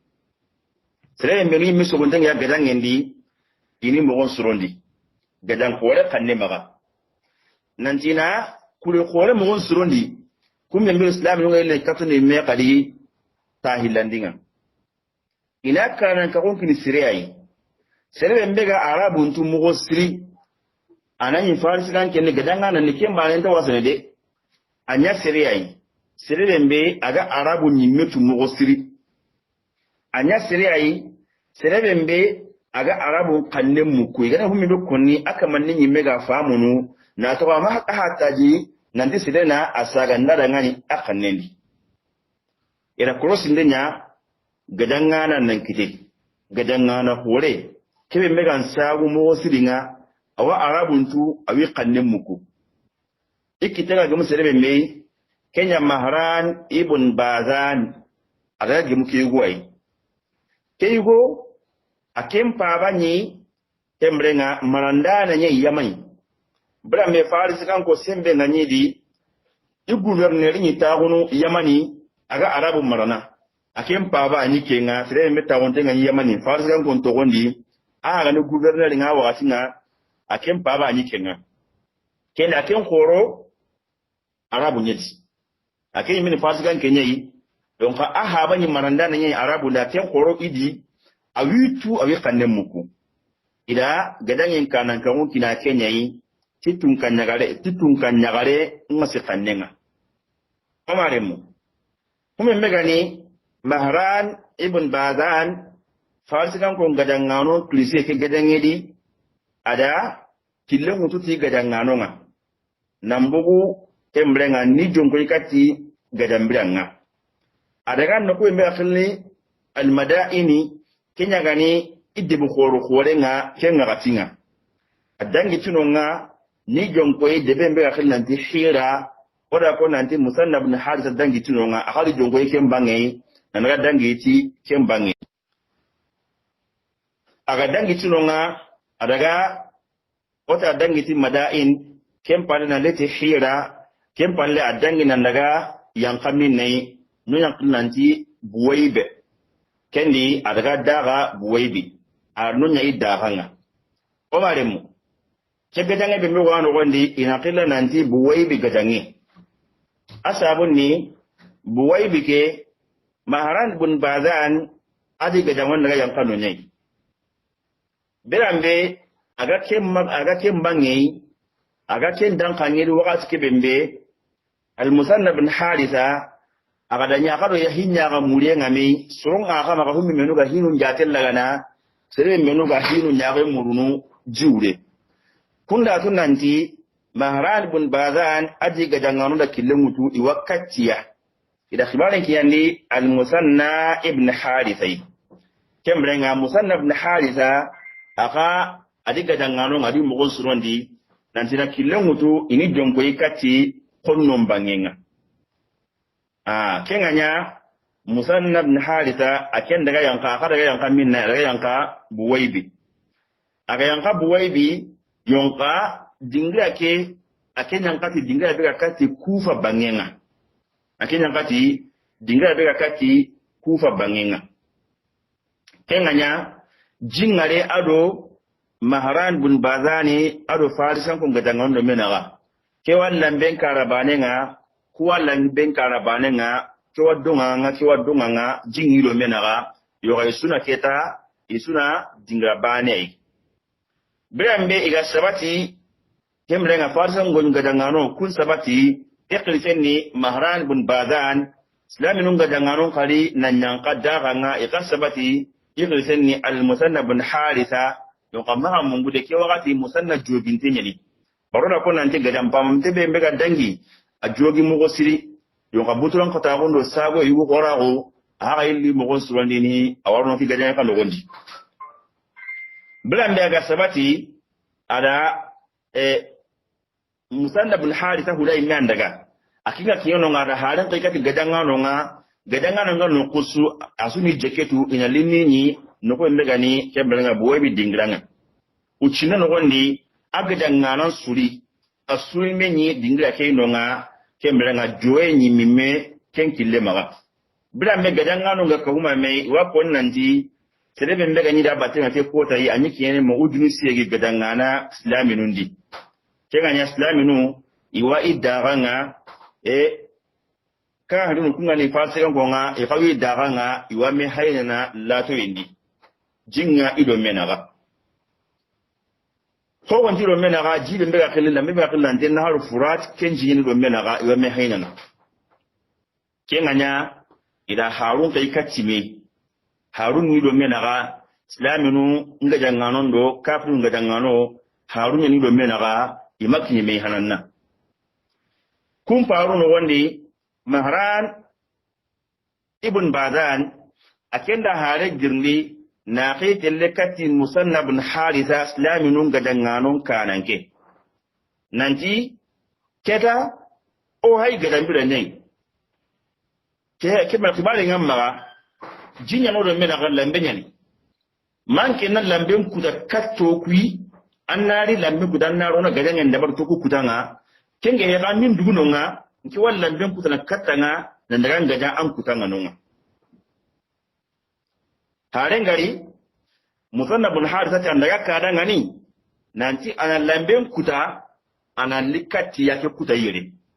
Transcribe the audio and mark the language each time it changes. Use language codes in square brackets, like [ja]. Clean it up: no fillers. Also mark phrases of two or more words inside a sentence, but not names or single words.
[kr] sere meno mi so gonda ya gadanga ndi ini mo surondi gadang khore kanne maga nantina kule khore mo surondi kum yambe islam no ngale katune me qadi tahilandinga ina kana ka kon kini siriyai sere mbega arabu ntu mo siri anani farisi kan kenne gadanga nan ne kemba ne ta wasane de anya siriyai sere mbe aga arabu nyimetu mo siri anya siriyai sere mbe aga arabu kanne mu ko igana humi be konni aka manni nyimega famunu na to ma hataji nanti sidena asaga ndada ngani akannendi ira cross ndenya gadanga nan kite gadanga na hore kebe megan sagu mo siringa awa arabuntu awi kannen muku ikitega gamu serebe me Kenya Mahran ibn Bazan aga gamu kiyuwai kiyugo akem pabani tembrenga marandana nye yamai bra me farisi kan ko sembe ngani di i gouverneur ni taagunu yamani aga arabu marana akem paba ni kenga sere me taawonte ngani yamani farisi kan ko togondi aga ni gouverneur nga wakati nga akem paba ni kenga kenda akem khoro arabu nyeti akem mini farisi kan kenyai donc aha bani maranda na nyi arabu da akem khoro idi awitu awi kanne muku ida gadangen kanan kan kina kenyai titun kanyagare ngasi kannenga amaremu kuma megani Mahran ibn Bazan farsikan ko gadangano klise ke gadangedi ada kille mututi gadangano nga nambugu tembrenga ni jonko ikati gadambiranga ada kan no ko embe [ar] أهل المدائن [kr] kenyagani idbu khoro nga kenga gatinga adangi tunonga ni jonkoy debe mbe akhil nanti khira oda ko nanti Musannaf bin Haritha dangi tunonga akhali jonkoy kembange nanaga dangi ti kembange aga dangi tunonga adaga ota dangi ti madain kempane na leti khira kempane adangi nanaga yankamin nei no yankil nanti buwaibe kendi adaga daga buwaibi arno nyai daganga omaremu kegadange be mewano gondi inaqilla nanti buwaibi gadange asabunni buwaibi ke Mahran bin Bazan adi gadangon daga yankano nyai berambe aga kembange aga ken dankanye wakati kebembe al-Musannaf bin Haritha aga danya kado ya hinya ga muriye ngami surung aga maka humi menu ga hinu njatel lagana sere menu ga hinu nyaga murunu jiure kunda tun nanti Mahran bin Bazan aji gadangano da kille mutu i wakatiya ida khibaran kiyandi al-Musanna ibn Haritha kembrenga Musanna ibn Haritha aka adi gadangano ngadi mugon surondi nanti na kille mutu ini jonko ikati konnom bangenga kenganya Musanna ibn Haritha aken daga yanka minna daga yanka Buwaibi aga yanka Buwaibi yonka dingra ke akenya ngati dingra bega kati Kufa bangenga akenya ngati dingra bega kati Kufa bangenga kenganya jingare ado Mahran bin Bazani ado farisan ko gadanga ndo menaga ke wallan ben karabanenga ko wallan ben karabanenga ke wadonga nga jingiro menaga yoga isuna keta isuna dingra bane brambe iga sabati kemrenga farsan gon gadangano kun sabati iqliseni mahran bun badan islaminun gadangano kali nanyang qadaga nga iga sabati iqliseni al musanna bun haritha yoga maha mungude ke wakati musanna jobinte nyani baroda ko nanti gadam pamte be mbega dangi a jogi mugo siri yoga buturan kota gondo sago yugo gorago aga illi mugo surandini awarno ki gadanya kan gondi blambe aga sabati ada musanna bin haritha hulai nan daga akinga kiyono ngara halan kai kati gadanga no no kusu asuni jeketu ina limini no ko mbega ni kembelanga boyebi dingranga uchina no gondi agadanga nan suri asuri menyi dingra ke no kembelanga joye nyi mimme kenkille maga blambe gadanga no ga kuma mai wa kon nanti serebe mbega ni da batenga ke kota yi anyiki yene mo udunu siyegi gadanga na islaminundi kenga nya islaminu iwa idaranga ka hadu kunga ni fasika ngonga fawi idaranga iwa me hayna lato indi jinga ido menaga ko wanti do menaga jibe mbega khililla mbega khillan den haru furat kenji ni do menaga iwa me hayna kenga nya ida harun kai katime harun ni do menaga islaminu nga janganon do kafiru nga jangano harun ni do menaga imakni me hananna kun faru no wandi mahran ibn badan akenda hare girni na khitelle kati musannab bin haritha islaminu nga jangano kananke nanti keda o hay gadambira nyai ke ma kibale ngamma jinya no do menaga lambe nyani manke na lambe kuda katto kui annari lambe gudan na rona gadangen da bar to ku kutanga kenge ya ga min duguno nga ki wallan ben kutana kattanga nan daga gaja an kutanga nonga haren gari musannabun harisa ta daga kadanga ni nanti ana lambe kuta ana likati yake kuta yire